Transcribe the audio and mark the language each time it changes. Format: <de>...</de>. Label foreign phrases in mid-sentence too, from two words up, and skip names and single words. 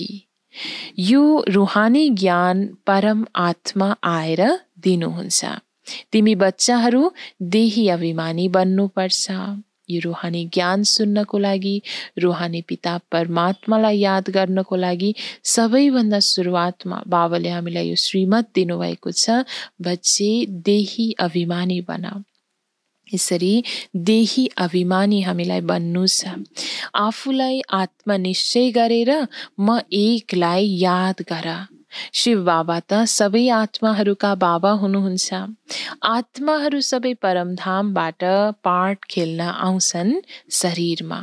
<ne>यो रुहानी ज्ञान परम आत्मा आएर दिनुहुन्छ। तिमी बच्चाहरू देही अभिमानी बन्नुपर्छ। यो रुहानी ज्ञान सुन्नको लागि, रुहानी पिता परमात्मालाई याद गर्नको लागि सबैभन्दा सुरुवातमा बाबाले हामीलाई यो श्रीमत दिनुभएको छ, बच्चे देही अभिमानी बन। यसरी देही अभिमानी हामीलाई बन्नु छ। आफूलाई आत्मनिश्चय गरेर म एकलाई याद गर। शिव बाबा त सबै आत्माहरूका बाबा हुनुहुन्छ। आत्माहरू सबै परमधामबाट पाठ खेल्न आउँछन् शरीरमा।</ne>